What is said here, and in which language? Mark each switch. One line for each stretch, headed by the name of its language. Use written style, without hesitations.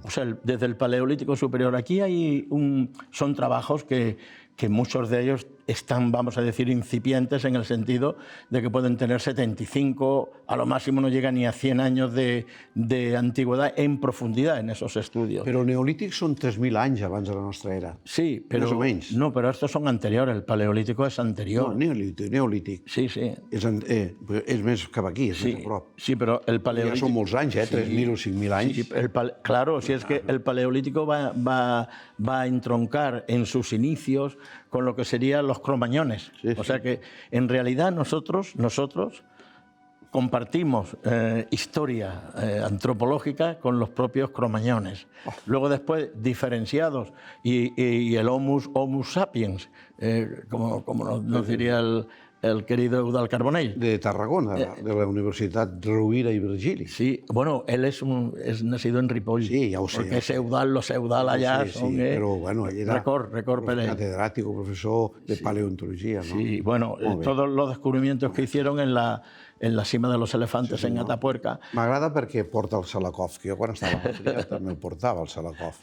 Spanish: O sea, desde el Paleolítico superior. Aquí son trabajos que muchos de ellos están, vamos a decir, incipientes en el sentido de que pueden tener 75, a lo máximo no llegan ni a 100 años de antigüedad en profundidad en esos estudios.
Catalan: Pero el Neolític son 3.000 anys abans de la nostra era.
Spanish: Sí, pero... Más o menos. No, pero estos son anteriores, el Paleolítico es anterior.
Catalan: No, Neolític. Sí. És més cap aquí, és més a prop. Sí, però el Paleolític... Ja són molts anys, 3.000 o 5.000 anys.
Spanish: Sí, claro, si es que el Paleolítico va a entroncar en sus inicios con lo que serían los cromañones. Sí. O sea que, en realidad, nosotros compartimos historia antropológica con los propios cromañones. Luego después, diferenciados, y el Homo sapiens, como nos diría el querido Eudald Carbonell. De Tarragona, de la Universitat Rovira i Virgili. Sí, bueno, él es nacido en Ripoll.
Catalan: Sí, ja ho sé.
Spanish: Porque los Eudald allá son...
Catalan: però bueno, ell era
Spanish: catedrático,
Catalan: professor de paleontologia, ¿no?
Spanish: Sí, bueno, todos los descubrimientos que hicieron en la cima de los elefantes en Atapuerca.
Catalan: M'agrada perquè porta el Salakoff, que jo quan estava a Àfrica també el portava, el Salakoff.